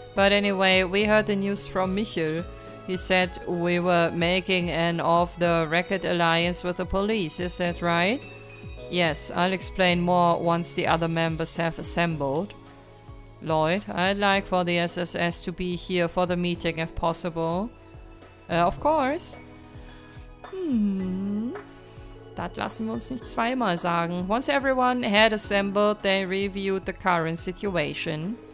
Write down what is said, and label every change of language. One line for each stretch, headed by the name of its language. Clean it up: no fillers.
English: But anyway, we heard the news from Michel. He said we were making an off-the-record alliance with the police, is that right? Yes, I'll explain more once the other members have assembled. Lloyd, I'd like for the SSS to be here for the meeting if possible. Of course.
German: Das lassen wir uns nicht zweimal sagen.
English: Once everyone had assembled, they reviewed the current situation.